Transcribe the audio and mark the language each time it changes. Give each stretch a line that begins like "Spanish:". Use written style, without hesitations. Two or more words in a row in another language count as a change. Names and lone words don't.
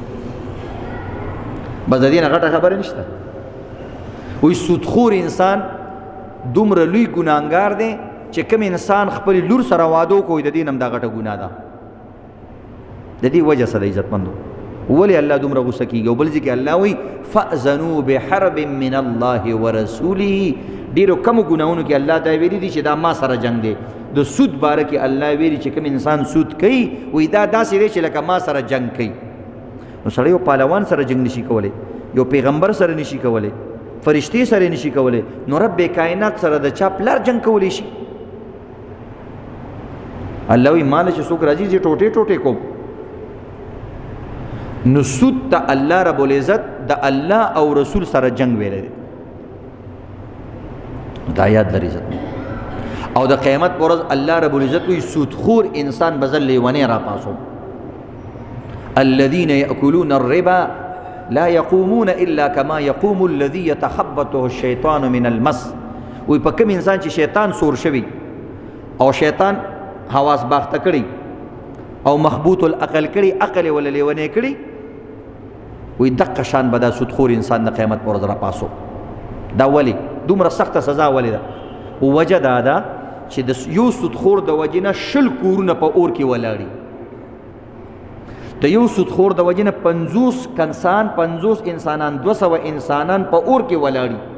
Pashto: بس د دې نه غټه خبره نشته وایي سودخور انسان دومره لوی ګناهګار دی چې کوم انسان خپلې لور سره واده وکړي د دې نه هم دا غټه ګناه ده د دې وجه څه ده عزتمندو ولې الله دومره غوسه کېږي او بل ځای کې الله وایي
Arabic: فأذنوا بحرب من الله ورسوله
Pashto: ډېرو کمو ګناهونو کې الله دا ویلي دي چې دا ما سره جنګ دی د سود باره کې الله ویلي چې کوم انسان سود کوي وایي دا داسې دی چې لکه ما سره جنګ کوي نو سړی یو پهلوان سره جنګ نشي کولی یو پیغمبر سره نشي کولی فرشتې سره نشي کولی نو رب کائنات سره د چا پلار جنګ کولی شي الله وایي ما له چې څوک راځي زه ټوټې ټوټې کوم نو سود ته الله
Arabic: رب العزت
Pashto: د الله او رسول سره جنگ ویلی دی دا یاد لري عزت او د قیامت پر ورځ الله
Arabic: رب العزت
Pashto: وی سودخور انسان به زه لیونی راپاسوم
Arabic: الذين يأكلون الربا لا يقومون إلا كما يقوم الذي يتخبطه الشيطان من المس
Pashto: وی په کوم انسان چې شیطان سور شوی او شیطان حواس باخته کړي او مخبوط العقل کړي عقل ولا لیونی کړي وی دقه شان به دا سودخور انسان د قیامت پر ورځ راپاسو دا ولی دومره سخته سزا ولی ده وجه دا ده چې د یو سودخور د وجې نه 10 کورونه په اور کې ولاړي د یو سودخور د وجې نه 50 کنسان 50 انسانان 200 انسانان په اور کې ولاړي.